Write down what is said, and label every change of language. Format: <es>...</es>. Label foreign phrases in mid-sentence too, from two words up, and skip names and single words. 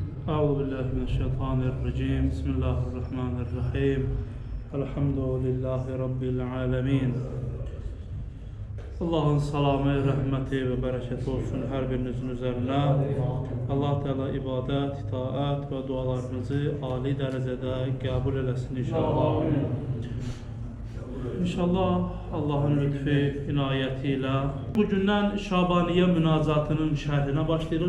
<ar>أعوذ بالله من الشيطان الرجيم بسم الله الرحمن الرحيم الحمد لله رب العالمين.</ar> <az>Allah'ın salamı, rəhməti və bərəkəti olsun hər birinizin üzərinə. Allah Teala ibadət, itaət və dualarınızı ali dərəcədə qəbul eləsin inşallah. İnşallah Allah'ın lütfi, inayəti ilə bugündən Şabaniyə münacatının şərhinə başlayırıq.</az>